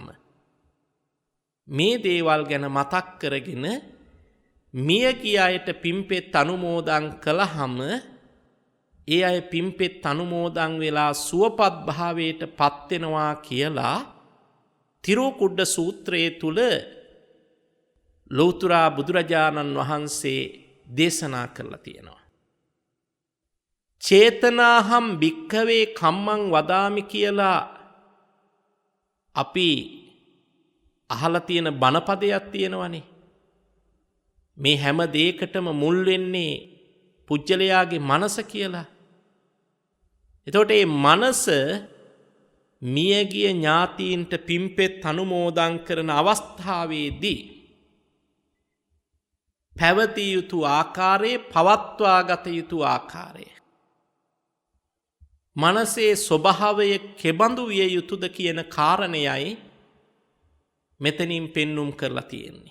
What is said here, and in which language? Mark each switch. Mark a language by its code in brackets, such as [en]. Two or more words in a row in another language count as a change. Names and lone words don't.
[si] මේ දේවල් ගැන මතක් කරගෙන මියගිය අයට පින්පෙත් අනුමෝදන් කළාම ඒ අය පින්පෙත් අනුමෝදන් වෙලා සුවපත් භාවයට පත් වෙනවා කියලා තිරෝකුඩ්ඩ සූත්‍රයේ තුල ලෞතර බුදුරජාණන් වහන්සේ දේශනා කරලා තියෙනවා. [pi] චේතනාහම් භික්ඛවේ කම්මං වදාමි [si] කියලා අපි අහලා තියෙන බණපදයක් තියෙනවනේ. මේ හැම දෙයකටම මුල් වෙන්නේ පුජ්‍යලයාගේ මනස කියලා. එතකොට මේ මනස මියගිය ඥාතීන්ට පින්පෙත් අනුමෝදන් කරන අවස්ථාවේදී පැවතිය යුතු ආකාරයේ, පවත්වා ගත යුතු ආකාරය, මනසේ ස්වභාවය කෙබඳු විය යුතුද කියන කාරණයයි මෙතනින් පෙන්눔 කරලා තියෙන්නේ.